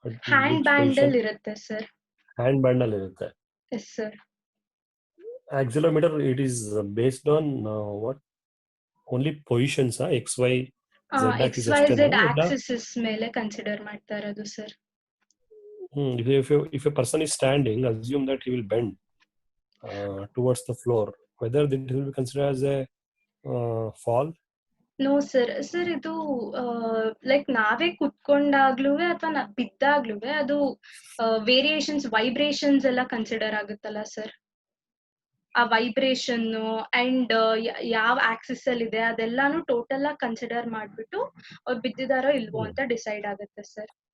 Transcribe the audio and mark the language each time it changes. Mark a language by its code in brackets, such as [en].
[kn] Hand band ಅಲ್ಲಿ ಇರುತ್ತೆ sir. Hand band ಅಲ್ಲಿ ಇರುತ್ತೆ. [en] Yes sir. Accelerometer it is based on what? Only positions XY [kn] XYZ Axis ಮೇಲೆ consider ಮಾಡ್ತಾ ಇರೋದು sir. [en] If a person is standing, assume that he will bend towards the floor. Whether it will be considered as a fall? No sir. [kn] Sir ಇದು like ನಾವೇ ಕುತ್ಕೊಂಡಾಗ್ಲೂ ಅಥವಾ ಬಿದ್ದಾಗ್ಲೂ ಅದು variations, vibrations ಎಲ್ಲ consider ಆಗುತ್ತಲ್ಲ sir. ಆ vibration and ಯಾವ Axis ಅಲ್ಲಿ ಇದೆ ಅದೆಲ್ಲಾನು ಟೋಟಲ್ ಆಗಿ ಕನ್ಸಿಡರ್ ಮಾಡ್ಬಿಟ್ಟು ಅವ್ರು ಬಿದ್ದಿದಾರೋ ಇಲ್ವೋ ಅಂತ ಡಿಸೈಡ್ ಆಗುತ್ತೆ ಸರ್.